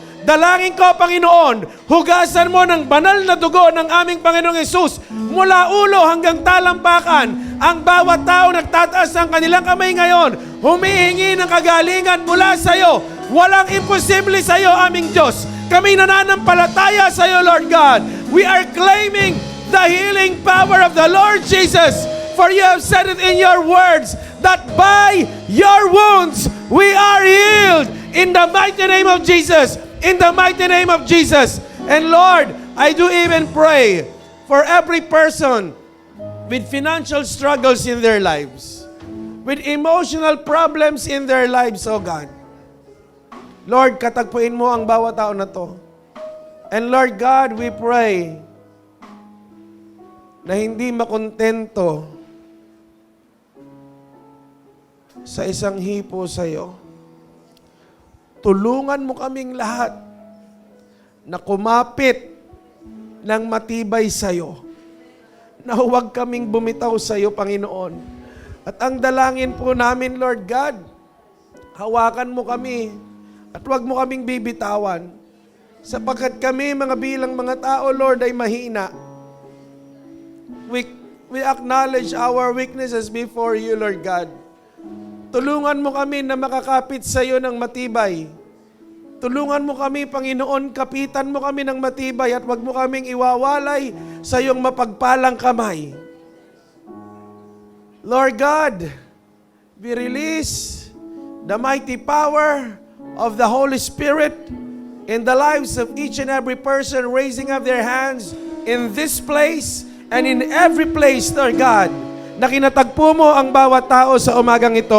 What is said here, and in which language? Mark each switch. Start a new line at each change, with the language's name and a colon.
Filipino: Dalangin ko, Panginoon, hugasan mo ng banal na dugo ng aming Panginoong Hesus mula ulo hanggang talampakan. Ang bawat tao nagtataas ng kanilang kamay ngayon, humihingi ng kagalingan mula sa iyo. Walang imposible sa iyo, aming Diyos. Kami nananampalataya sa iyo, Lord God.
English: We are claiming the healing power of the Lord Jesus. For you have said it in your words, that by your wounds we are healed. In the mighty name of Jesus. In the mighty name of Jesus. And Lord, I do even pray for every person with financial struggles in their lives, with emotional problems in their lives, oh God.
Filipino: Lord, katagpuin mo ang bawat tao na to.
English: And Lord God, we pray
Filipino: na hindi makontento sa isang hipo sa iyo. Tulungan mo kaming lahat na kumapit ng matibay sa'yo. Na huwag kaming bumitaw sa'yo, Panginoon. At ang dalangin po namin, Lord God, hawakan mo kami at huwag mo kaming bibitawan. Sapagkat kami, mga bilang mga tao, Lord, ay mahina.
English: We acknowledge our weaknesses before you, Lord God.
Filipino: Tulungan mo kami na makakapit sa iyo ng matibay. Tulungan mo kami, Panginoon, kapitan mo kami ng matibay at wag mo kaming iwawalay sa iyong mapagpalang kamay.
English: Lord God, we release the mighty power of the Holy Spirit in the lives of each and every person raising up their hands in this place and in every place, Lord God,
Filipino: na kinatagpo mo ang bawat tao sa umagang ito.